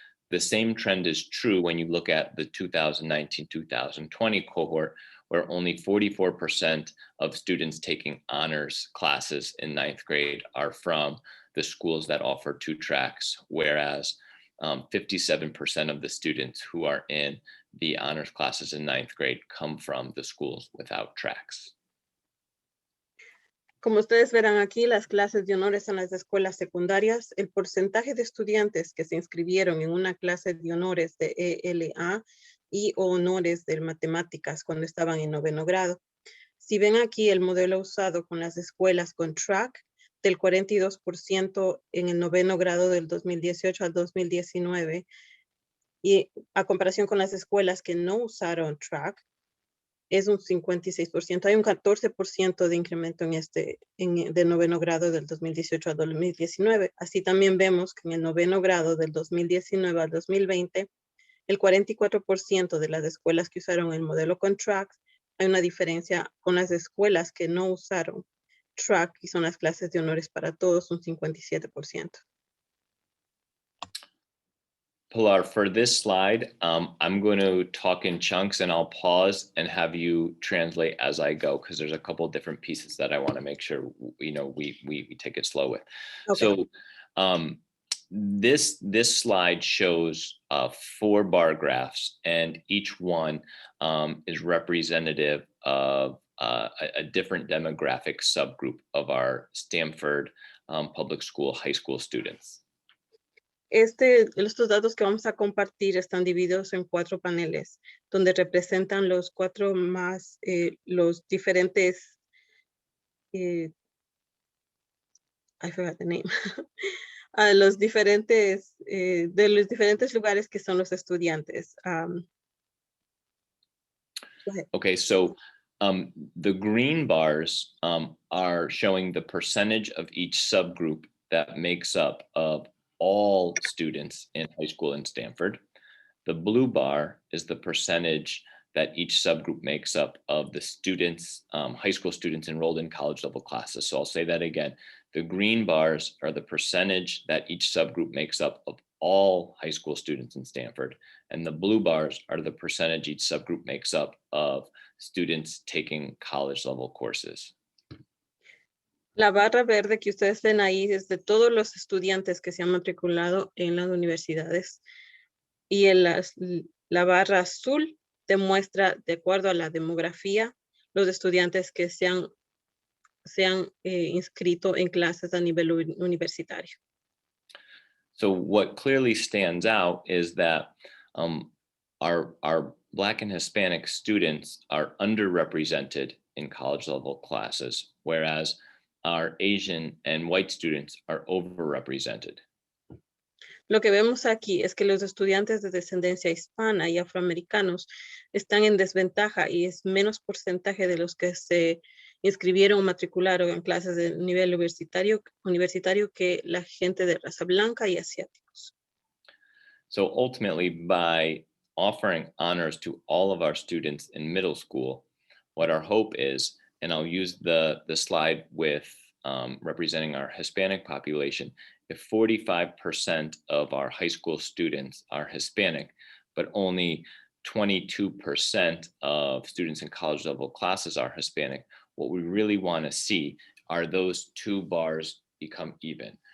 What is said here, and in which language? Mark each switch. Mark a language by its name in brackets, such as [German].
[English] The same trend is true when you look at the 2019-2020 cohort, where only 44% of students taking honors classes in 9th grade are from the schools that offer 2 tracks, whereas 57% of the students who are in the honors classes in 9th grade come from the schools without tracks. [Spanish] Como ustedes verán aquí, las clases de honores en las escuelas secundarias, el porcentaje de estudiantes que se inscribieron en una clase de honores de ELA y honores de matemáticas cuando estaban en 9º grado. Si ven aquí el modelo usado con las escuelas con track, del 42% en el 9º grado del 2018 al 2019, y a comparación con las escuelas que no usaron track, es un 56%. Hay un 14% de incremento de 9º grado del 2018 al 2019. Así también vemos que en el 9º grado del 2019 al 2020, el 44% de las escuelas que usaron el modelo con track, hay una diferencia con las escuelas que no usaron track, y son las clases de honores para todos, un 57%. [English] Pilar, for this slide, I'm going to talk in chunks and I'll pause and have you translate as I go, because there's a couple of different pieces that I want to make sure we take it slow with. Okay. So this slide shows 4 bar graphs, and each one is representative of a different demographic subgroup of our Stanford public school high school students. [Spanish] Estos datos que vamos a compartir están divididos en 4 paneles, donde representan los 4 más, los diferentes, [English] I forgot the name, [Spanish] de los diferentes lugares que son los estudiantes. [English] Okay, so the green bars are showing the percentage of each subgroup that makes up of all students in high school in Stanford. The blue bar is the percentage that each subgroup makes up of the students, high school students enrolled in college level classes. So I'll say that again. The green bars are the percentage that each subgroup makes up of all high school students in Stanford. And the blue bars are the percentage each subgroup makes up of students taking college level courses. [Spanish] La barra verde que ustedes ven ahí es de todos los estudiantes que se han matriculado en las universidades. Y la barra azul demuestra, de acuerdo a la demografía, los estudiantes que se han inscrito en clases a nivel universitario. [English] So what clearly stands out is that our Black and Hispanic students are underrepresented in college level classes, whereas our Asian and white students are overrepresented. [Spanish] Lo que vemos aquí es que los estudiantes de descendencia hispana y afroamericanos están en desventaja, y es menos porcentaje de los que se inscribieron o matricularon en clases de nivel universitario que la gente de raza blanca y asiáticos. [English] So ultimately, by offering honors to all of our students in middle school, what our hope is, and I'll use the slide with representing our Hispanic population, if 45% of our high school students are Hispanic, but only 22% of students in college level classes are Hispanic, what we really want to see are those 2 bars become even.